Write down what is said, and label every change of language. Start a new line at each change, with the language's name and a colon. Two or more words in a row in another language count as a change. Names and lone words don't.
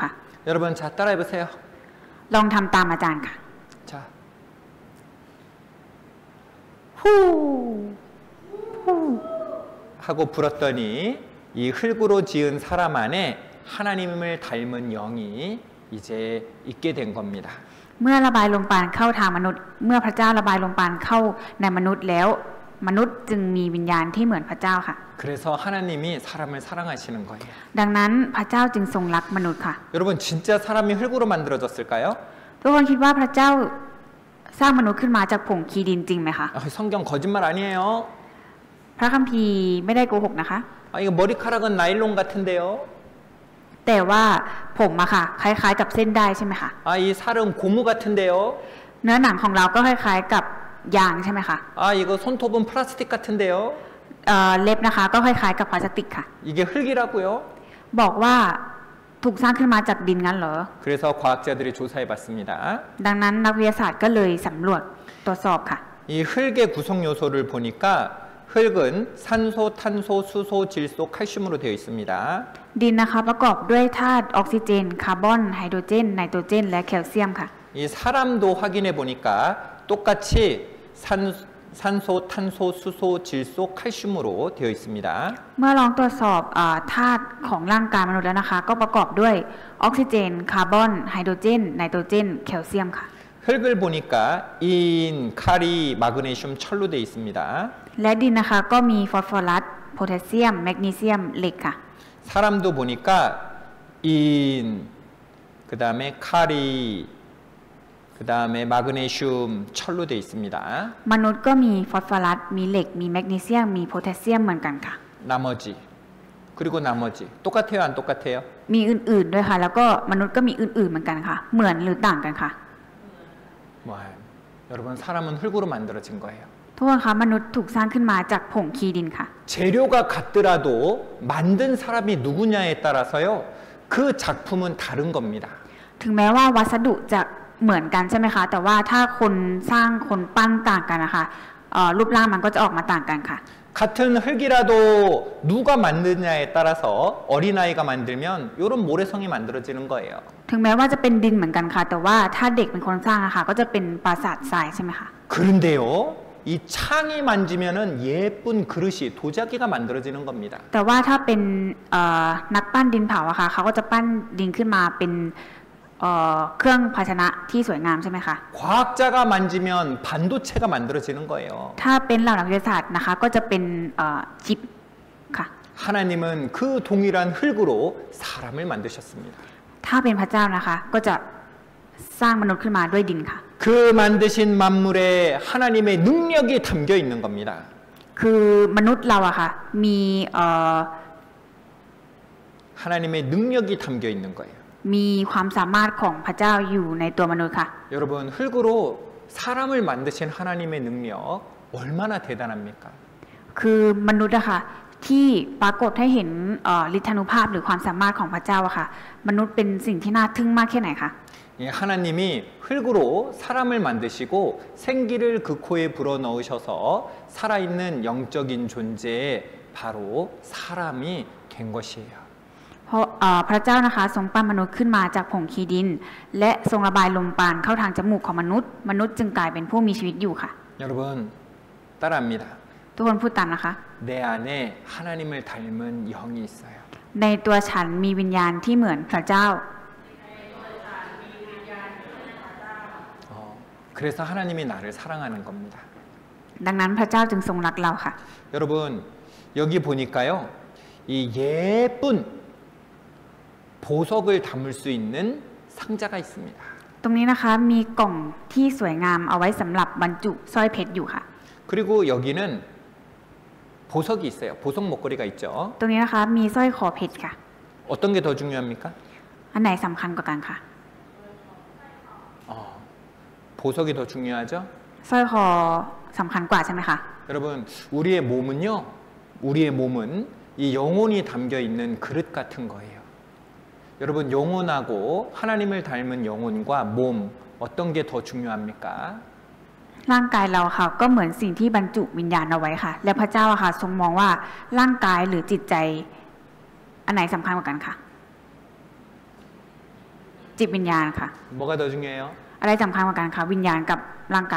Korean: 여러분 자 따라해 보세요.
Thai: ลองทำตามอาจารย์ค่ะ
Korean: 자, ฮู้ 하고 불었더니 이 흙으로 지은 사람 안에 하나님을 닮은 영이 이제 있게 된 겁니다.
Thai: เมื่อระบายลมปราณเข้าทางมนุษย์เมื่อพระเจ้าระบายลมปราณเข้าในมนุษย์แล้วมนุษย์จึงมีวิญญาณที่เหมือนพระเจ้าค่ะ
Korean: 그래서 하나님이 사람을 사랑하시는 거예요.
Thai: ดังนั้นพระเจ้าจึงทรงรักมนุษย์ค่ะ
Korean: 여러분 진짜 사람이 흙으로 만들어졌을까요?
Thai: ทุกคนคิดว่าพระเจ้าสร้างมนุษย์ขึ้นมาจากผงคีดินจริงไหมคะ
Korean: 성경 거짓말 아니에요.
Thai: พระคัมภีร์ไม่ได้โกหกนะคะ
Korean: 이거 머리카락은 나일론 같은데요.
Thai: แต่ว่าผมอะค่ะคล้ายๆกับเส้นได้ใช่ไหมคะ
Korean: 이 살은 고무 같은데요.
Thai: เนื้อหนังของเราก็คล้ายๆกับยางใช่ไหมคะ
Korean: 이거 손톱은 플라스틱 같은데요.
Thai: เล็บนะคะก็คล้ายๆกับพลาสติกค่ะ
Korean: 이게 흙이라고요.
Thai: บอกว่าถูกสร้างขึ้นมาจากดินงั้นเหรอ
Korean: 그래서 과학자들이 조사해 봤습니다.
Thai: ดังนั้นนักวิทยาศาสตร์ก็เลยสำรวจตรวจสอบค่ะ
Korean: 이 흙의 구성 요소를 보니까 흙은 산소, 탄소, 수소, 질소, 칼슘으로 되어 있습니다.
Thai: ดินนะคะประกอบด้วยธาตุออกซิเจนคาร์บอนไฮโดรเจนไนโตรเจนและแคลเซียมค่ะ
Korean: 이 사람도 확인해 보니까 똑같이 산소, 탄소, 수소, 질소, 칼슘으로 되어 있습니다.
Thai: เมื่อลองตรวจสอบธาตุของร่างกายมนุษย์แล้วนะคะก็ประกอบด้วยออกซิเจนคาร์บอนไฮโดรเจนไนโตรเจนแคลเซียมค่ะ
Korean: 흙을 보니까 인, 카리, 마그네슘, 철로 되어 있습니다.
Thai: และดินนะคะก็มีฟอสฟอรัสโพแทสเซียมแมกนีเซียมเหล็กค่ะ
Korean: 사람도 보니까 인, 그 다음에 카리, 그 다음에 마그네슘, 철로 되어 있습니다.
Thai: มนุษย์ก็มีฟอสฟอรัสมีเหล็กมีแมกนีเซียมมีโพแทสเซียมเหมือนกันค่ะ
Korean: 나머지 그리고 나머지 똑같아요 안 똑같아요?
Thai: มีอื่นๆด้วยค่ะแล้วก็มนุษย์ก็มีอื่นๆเหมือนกันค่ะเหมือนหรือต่างกันค่ะ
Korean: 여러분 사람은 흙으로 만들어진 거예요.
Thai: ทุกคนคะมนุษย์ถูกสร้างขึ้นมาจากผงคีดินค่ะ
Korean: 재료가 같더라도 만든 사람이 누구냐에 따라서요 그 작품은 다른 겁니다.
Thai: ถึงแม้ว่าวัสดุจะเหมือนกันใช่ไหมคะแต่ว่าถ้าคนสร้างคนปั้นต่างกันนะคะรูปร่างมันก็จะออกมาต่างกันค่ะ
Korean: 같은 흙이라도 누가 만드냐에 따라서 어린아이가 만들면 이런 모래성이 만들어지는 거예요.
Thai: ถึงแม้ว่าจะเป็นดินเหมือนกันค่ะแต่ว่าถ้าเด็กเป็นคนสร้างอะค่ะก็จะเป็นปราสาททรายใช่ไหมคะ
Korean: 그런데요, 이 창이 만지면은 예쁜 그릇이 도자기가 만들어지는 겁니다.
Thai: แต่ว่าถ้าเป็นนักปั้นดินเผาอะค่ะเขาก็จะปั้นดินขึ้นมาเป็นเครื่องภาชนะที่สวยงามใช่ไหมคะ
Korean: 과학자가 만지면 반도체가 만들어지는 거예요.
Thai: ถ้าเป็นเหล่านักวิทยาศาสตร์นะคะก็จะเป็นชิปค่ะ
Korean: 하나님은 그 동일한 흙으로 사람을 만드셨습니다.
Thai: ถ้าเป็นพระเจ้านะคะก็จะสร้างมนุษย์ขึ้นมาด้วยดินค่ะ
Korean: 그 만드신 만물에 하나님의 능력이 담겨 있는 겁니다.
Thai: คือมนุษย์เราอะค่ะมี
Korean: 하나님의 능력이 담겨 있는 거예요.
Thai: มีความสามารถของพระเจ้าอยู่ในตัวมนุษย์ค่ะ
Korean: 여러분, 흙으로 사람을 만드신 하나님의 능력 얼마나 대단합니까?
Thai: คือมนุษย์อะค่ะที่ปรากฏให้เห็นฤทธานุภาพหรือความสามารถของพระเจ้าอะค่ะมนุษย์เป็นสิ่งที่น่าทึ่งมากแค่ไหนคะ
Korean: 하나님이 흙으로 사람을 만드시고 생기를 그 코에 불어넣으셔서 살아있는 영적인 존재에 바로 사람이 된 것이에요.
Thai: เพราะพระเจ้านะคะทรงปั้นมนุษย์ขึ้นมาจากผงขี้ดินและทรงระบายลมปราณเข้าทางจมูกของมนุษย์มนุษย์จึงกลายเป็นผู้มีชีวิตอยู่ค่ะ
Korean: 여러분, 따라합니다.
Thai: ทุกคนพูดตามนะคะ
Korean: 내 안에 하나님을 닮은 영이 있어요.
Thai: ในตัวฉันมีวิญญาณที่เหมือนพระเจ้า
Korean: 그래서 하나님이 나를 사랑하는 겁니다.
Thai: ดังนั้นพระเจ้าจึงทรงรักเราค่ะ
Korean: 여러분, 여기 보니까요, 이 예쁜 보석을 담을 수 있는 상자가 있습니다.
Thai: ตรงนี้นะคะมีกล่องที่สวยงามเอาไว้สำหรับบรรจุสร้อยเพชรอยู่ค่ะ
Korean: 그리고 여기는 보석이 있어요. 보석 목걸이가 있죠.
Thai: ตรงนี้นะคะมีสร้อยคอเพชรค่ะ
Korean: 어떤 게 더 중요합니까?
Thai: อันไหนสำคัญกว่ากันคะ
Korean: 보석이 더 중요하죠?
Thai: สร้อยคอสำคัญกว่าใช่ไหมคะ
Korean: 여러분, 우리의 몸은요, 우리의 몸은 이 영혼이 담겨 있는 그릇 같은 거예요. 여러분, 영혼하고 하나님을 닮은 영혼과 몸 어떤 게 더 중요합니까?
Thai: ร่างกายเราค่ะก็เหมือนสิ่งที่บรรจุวิญญาณเอาไว้ค่ะ และพระเจ้าอะค่ะทรงมองว่าร่างกายหรือจิตใจอันไหนสำคัญกว่ากันคะจิตวิญญาณค่ะ
Korean: 뭐가 더 중요해요?
Thai: อะไรสำคัญกว่ากันคะวิญญาณกับร่างกาย